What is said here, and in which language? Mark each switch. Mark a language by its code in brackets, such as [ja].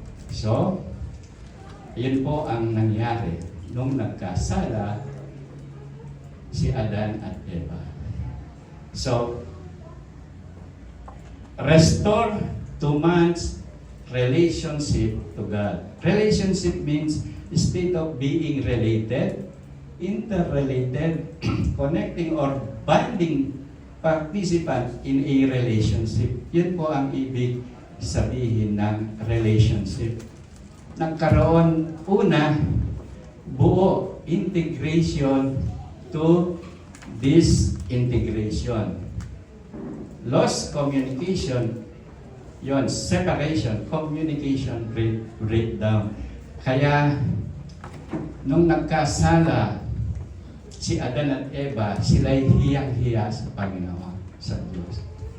[tl] So, yun po ang nangyari nung nagkasala si Adan at Eva. [en] So, restore to man's relationship to God. Relationship means state of being related, interrelated, connecting or binding participant in a relationship. [tl] Yun po ang ibig sabihin ng relationship. Nagkaroon una, buo, [en] integration to this integration. Lost communication, yon separation, communication breakdown. [tl] Kaya, nung nagkasala si Adan at Eva, sila'y hiyang-hiya sa Panginoon, sa Diyos.